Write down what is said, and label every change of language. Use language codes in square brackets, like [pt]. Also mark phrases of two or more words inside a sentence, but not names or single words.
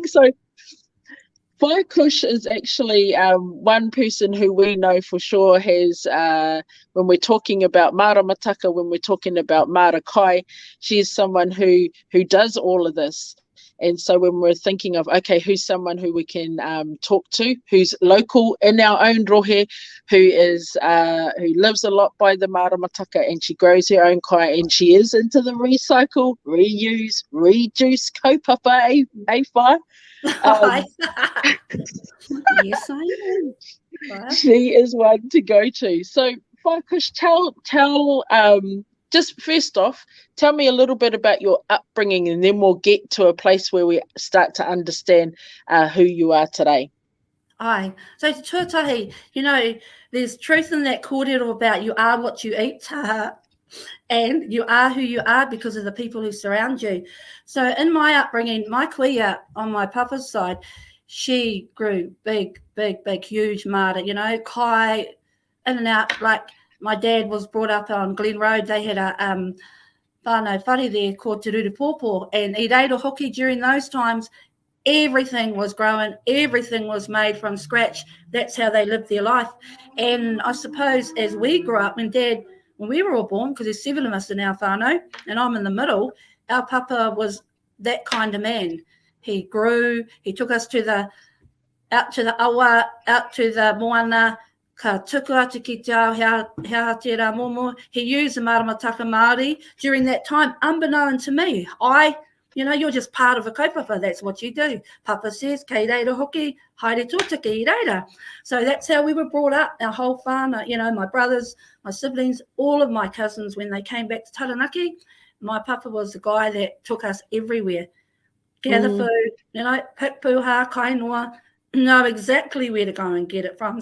[en] So Whai Cush is actually one person who we know for sure has, when we're talking about Maramataka, when we're talking about Marakai, she's someone who does all of this. And so when we're thinking of, okay, who's someone who we can talk to, who's local in our own rohe, who lives a lot by the Maramataka, and she grows her own kai, and she is into the recycle, reuse, reduce kaupapa, whai? Yes, I am. She is one to go to. So, Whai Cush, tell just first off, tell me a little bit about your upbringing, and then we'll get to a place where we start to understand who you are today. Aye. [mi] So te tuatahi, [en] you know, there's truth in that kōrero about you are what you eat, and you are who you are because of the people who surround you. So in my upbringing, my kuia on my papa's side, she grew big, huge mara, you know, kai, in and out, like my dad was brought up on Glen Road. They had a whānau whare there called Te Rurupōpō, and [mi] i reiro hoki [en] during those times, everything was growing, everything was made from scratch. That's how they lived their life. And I suppose as we grew up, when we were all born, because there's 7 of us in our whānau, and I'm in the middle, our papa was that kind of man. He grew, he took us out to the awa, out to the moana, [mi] ka tuku atu ki te ao, hea te rā momo. [en] He used the [mi] Maramataka Māori [en] during that time, unbeknown to me. you're just part of a kaupapa. That's what you do. Papa says, [mi] kei reira hoki, haere tōtaki I reira. [en] So that's how we were brought up, our whole whānau, my brothers, my siblings, all of my cousins, when they came back to Taranaki, my papa was the guy that took us everywhere. Gather food, pick puha, kainoa, know exactly where to go and get it from.